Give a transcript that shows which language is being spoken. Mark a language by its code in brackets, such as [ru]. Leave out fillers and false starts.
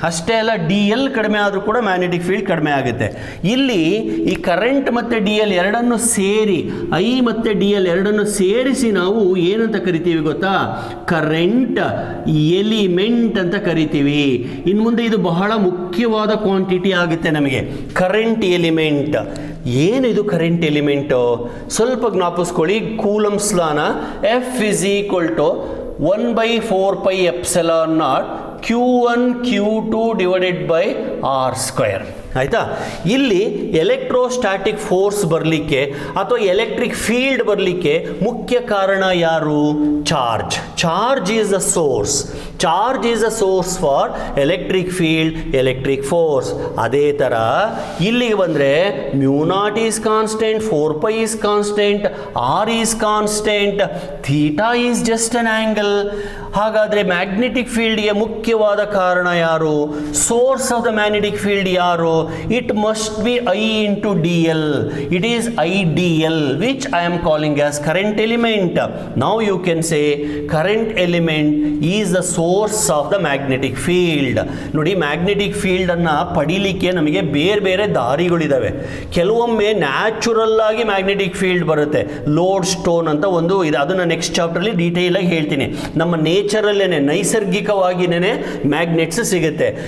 [kn] ಅಷ್ಟೇ ಅಲ್ಲ, DL ಕಡಿಮೆ ಆದರೂ ಕೂಡ ಮ್ಯಾಗ್ನೆಟಿಕ್ ಫೀಲ್ಡ್ ಕಡಿಮೆ ಆಗುತ್ತೆ. ಇಲ್ಲಿ ಈ ಕರೆಂಟ್ ಮತ್ತು DL ಎರಡನ್ನು ಸೇರಿ, I ಮತ್ತು DL ಎರಡನ್ನು ಸೇರಿಸಿ ನಾವು ಏನಂತ ಕರಿತೀವಿ ಗೊತ್ತಾ? ಕರೆಂಟ್ ಎಲಿಮೆಂಟ್ ಅಂತ ಕರಿತೀವಿ. ಇನ್ನು ಮುಂದೆ ಇದು ಬಹಳ ಮುಖ್ಯವಾದ ಕ್ವಾಂಟಿಟಿ ಆಗುತ್ತೆ ನಮಗೆ, ಕರೆಂಟ್ ಎಲಿಮೆಂಟ್. ಏನಿದು ಕರೆಂಟ್ ಎಲಿಮೆಂಟು? ಸ್ವಲ್ಪ ಜ್ಞಾಪಿಸ್ಕೊಳ್ಳಿ. [en] Coulomb's ಲಾನ F is equal to 1/4π epsilon naught Q1 Q2 divided by R square. [kn] ಆಯಿತಾ? ಇಲ್ಲಿ ಎಲೆಕ್ಟ್ರೋಸ್ಟಾಟಿಕ್ ಫೋರ್ಸ್ ಬರಲಿಕ್ಕೆ ಅಥವಾ ಎಲೆಕ್ಟ್ರಿಕ್ ಫೀಲ್ಡ್ ಬರಲಿಕ್ಕೆ ಮುಖ್ಯ ಕಾರಣ ಯಾರು? Charge. [en] Charge is the source. Charge is the source for electric field, electric force. [kn] ಅದೇ ಥರ ಇಲ್ಲಿಗೆ ಬಂದರೆ [en] Mu naught is constant, 4π is constant, R is constant, theta is just an angle. [kn] ಹಾಗಾದರೆ ಮ್ಯಾಗ್ನೆಟಿಕ್ ಫೀಲ್ಡ್ಗೆ ಮುಖ್ಯವಾದ ಕಾರಣ ಯಾರು? [en] source of the magnetic field [kn] ಯಾರು? [en] it must be I into dl. It is IDL, which I am calling as current element. Now you can say current element is the source of the magnetic field. [kn] ನೋಡಿ magnetic field ಅನ್ನ ಪಡಿಲಿಕ್ಕೆ ನಮಗೆ ಬೇರೆ ಬೇರೆ ದಾರಿಗಳಿದಾವೆ. ಕೆಲವೊಮ್ಮೆ natural ಆಗಿ magnetic field ಬರುತ್ತೆ. Load stone ಅಂತ ಒಂದು ಇದೆ, ಅದನ್ನ ನೆಕ್ಸ್ಟ್ ಚಾಪ್ಟರ್ಲಿ ಡೀಟೇಲ್ ಆಗಿ ಹೇಳ್ತೀನಿ. ನಮ್ಮ ನೇಚರಲ್ಲೇನೆ ನೈಸರ್ಗಿಕವಾಗಿನೇ ಮ್ಯಾಗ್ನೆಟ್ಸ್ ಸಿಗುತ್ತೆ.